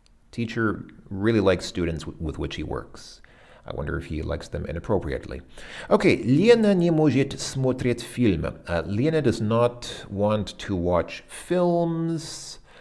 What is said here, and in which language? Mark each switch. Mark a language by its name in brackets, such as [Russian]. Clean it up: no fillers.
[English] Teacher really likes students with which he works. I wonder if he likes them inappropriately. [Russian] Okay, Lena не может смотреть фильм. [English] Lena does not want to watch films.